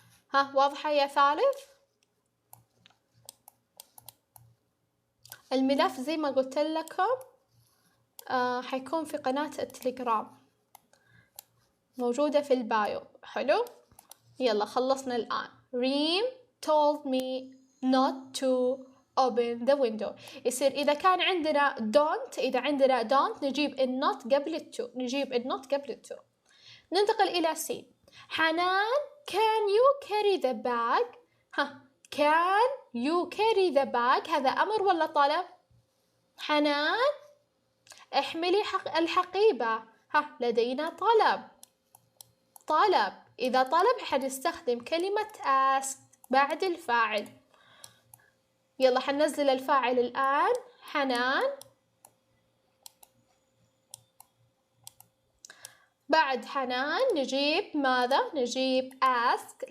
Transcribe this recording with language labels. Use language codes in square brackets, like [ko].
[ar] ها واضحة يا ثالث؟ الملف زي ما قلت لكم حيكون في قناة التليجرام موجودة في البايو. حلو، يلا خلصنا الآن. [en] ريم told me not to open the window. [ar] يصير إذا كان عندنا don't، إذا عندنا don't نجيب النوت قبل التو، نجيب النوت قبل التو. ننتقل إلى سي. [en] حنان can you carry the bag؟ ها can you carry the bag [ar] هذا أمر ولا طلب؟ [en] حنان [ar] احملي الحقيبة. ها لدينا طلب، إذا طلب حنستخدم كلمة ask بعد الفاعل. يلا حننزل الفاعل الآن حنان، بعد حنان نجيب ماذا؟ نجيب ask.